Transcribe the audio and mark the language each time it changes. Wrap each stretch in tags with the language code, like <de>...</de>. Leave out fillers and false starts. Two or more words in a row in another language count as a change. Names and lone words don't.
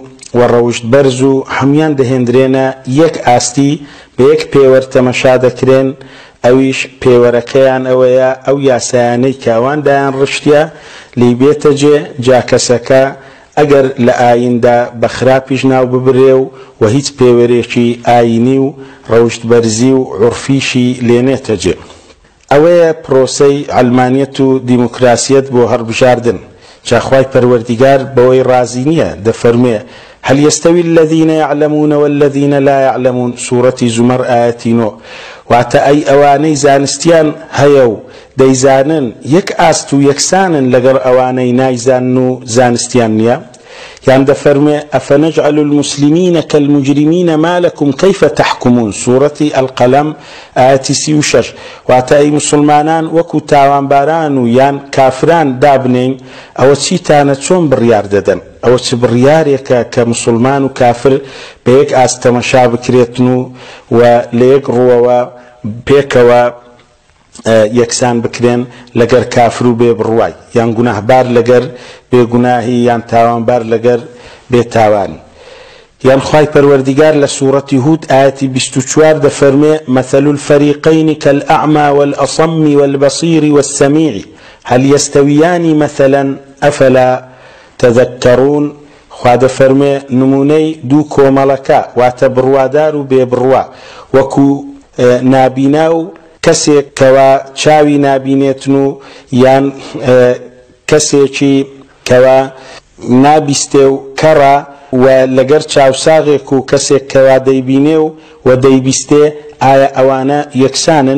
<ckb>وڕەوشت بەرز و هەمویان دەهێنرێنە یەک ئاستی بە یەک پێوەر تەمەشا دەکرێن ئەویش پێوەرەکەیان ئەوەیە ئەو یاسایانەی کاواندایان ڕشتە لی بێتە جێ جا کەسەکە ئەگەر لە ئایندا بە خراپیش ناو ببرێ و هیچ پێوەرێکی ئاینی و ڕەوشت بەرزی و عورفیشی لێنێتە جێ. ئەوەیە پرۆسەی عەلمانیەت و دیموکراسیەت بۆ هەڵبژاردن. جاخوای پەروەردیگار بەوەی رازی نییە دەفەرمێ</ckb> <ar>هل يستوي الذين يعلمون والذين لا يعلمون</ar> <ckb>سورة زمر آياتي نو واتە ئەی ئەوانەی زانستیان هەیە و دەیزانن یەک ئاست و یەکسانن لەگەڵ ئەوانەی نایزانن و زانستیان نییە. یان دەفەرمێ</ckb> <ar>ئەفەنەجعل المسلمین كالمجرمین ما لكم كيف تحكمون</ar> <ckb>سورة القلم آياتي 36 واتە ئەی مسلمانان وەکو تاوانباران و یان کافران دابنین ئەوە چیتانە چۆن بڕیار دەدەن؟ ئەوە چ بڕیارێکە کە مسلمان و کافر بە یەک ئاست تەمەشا بکرێتن و لە یەک ڕووەوە پێکەوە یەکسان بکرێن لەگەر کافر و بێ بڕوای یان گوناهبار لەگەر بێگوناهی یان تاوانبار لەگەر بێتاوانی. یان خوای پەروەردیگار لە سوورەتی هود ئاەتی 24 دەفەرمێ</ckb> <ar>مثل الفريقين كالأعمى والأصم والبصير والسميع هل يستويان مثلا أفلا تذكرون.</ar> <ckb>خوا دەفەرمێ نمونەی دوو کۆمەڵەکە واتە بڕوادار و بێبڕوا وەکو نابینا و کەسێک کەوا چاوی نابینێتن و یان کەسێکی کەوا نابیستێ و کەڕە و لەگەر چاوساغێک و کەسێک کەوا دەیبینێ و دەیبیستێ ئایا ئەوانە یەکسانن؟</ckb>